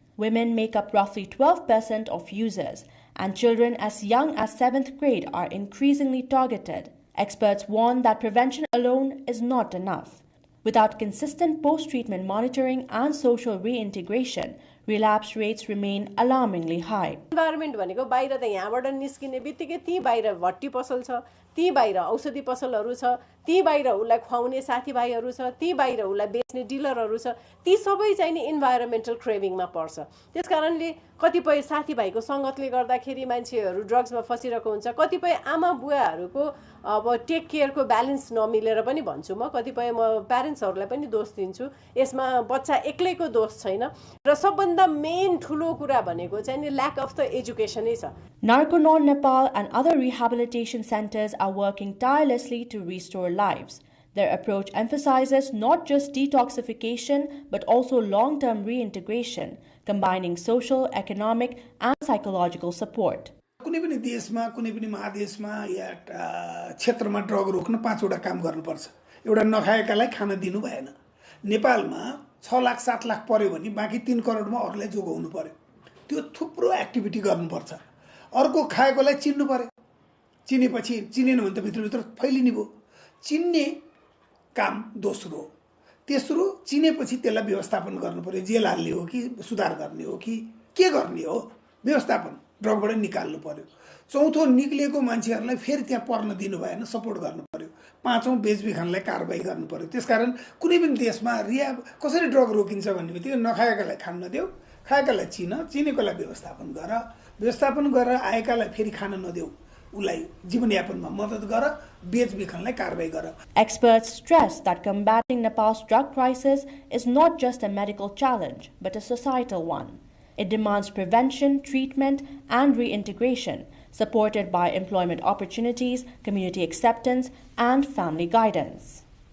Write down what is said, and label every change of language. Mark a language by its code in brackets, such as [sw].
[en] Women make up roughly 12% of users, and children as young as 7th grade are increasingly targeted. Experts warn that prevention alone is not enough. Without consistent post-treatment monitoring and social reintegration, relapse rates remain alarmingly high. [ne] Environment भनेको बाहिर त यहाँबाट निस्किने बित्तिकै ती बाहिर भट्टी पसल छ, ती बाहिर औषधि पसलहरू छ, ती बाहिर उलाई खुवाउने साथीभाइहरू छ, ती बाहिर उलाई बेच्ने डिलरहरू छ, ती सबै चाहिँ नि इन्भाइरोमेन्टल क्रेभिङमा पर्छ। त्यसकारणले कतिपय साथीभाइको संगतले गर्दाखेरि मान्छेहरू ड्रग्समा फसिरहेको हुन्छ, कतिपय आमा बुवाहरूको अब टेक केयरको ब्यालेन्स नमिलेर पनि भन्छु म, कतिपय म प्यारेन्ट्सहरूलाई पनि दोष दिन्छु। यसमा बच्चा एक्लैको दोष छैन र सबभन्दा मेन ठुलो कुरा भनेको चाहिँ नि [en] lack of the एजुकेसनै [ne] छ। [en] Narconon Nepal and other rehabilitation centers are working tirelessly to restore lives. Their approach emphasizes not just detoxification but also long-term reintegration, combining social, economic and psychological support. [ne] कुनै पनि देशमा कुनै पनि महादेशमा या क्षेत्रमा drug रोक्न 5 वटा काम गर्नुपर्छ। एउटा नखाएकालाई खान दिनु भएन। नेपालमा 6 लाख 7 लाख पर्यो भने बाँकी 3 करोडमा अरूलाई जोगाउनु पर्यो। त्यो थुप्रो एक्टिभिटी गर्नुपर्छ। अर्को खाएकोलाई चिन्नु पर्यो। चिनेपछि चिनेन भने त भित्रभित्र फैलिने भयो। चिन्ने काम दोस्रो। तेस्रो चिनेपछि त्यसलाई व्यवस्थापन गर्नु पर्यो। जेल हाल्ने हो कि सुधार गर्ने हो कि के गर्ने हो? व्यवस्थापन ड्रगबाट निकाल्नु पर्यो। चौथो निक्लिएको मान्छेहरूलाई फेरि त्यहाँ पर्न दिनु भएन, सपोर्ट गर्नु पर्यो। पाँचौं बेचबिखनलाई कारबाही गर्नु पर्यो। त्यसकारण कुनै पनि देशमा रिहाब कसरी ड्रग रोकिन्छ भन्ने बित्तिकै नखाएकालाई खान नदेऊ, खाएकालाई चिन, चिनेकोलाई व्यवस्थापन गर, व्यवस्थापन गरेर आएकालाई फेरि खान नदेऊ, उलाई जीवनयापनमा मद्दत गर, बेचबिखनलाई कारबाही गर। [en] Experts stress that combating Nepal's drug crisis is not just a medical challenge but a societal one. It demands prevention, treatment and reintegration, supported by employment opportunities, community acceptance and family guidance.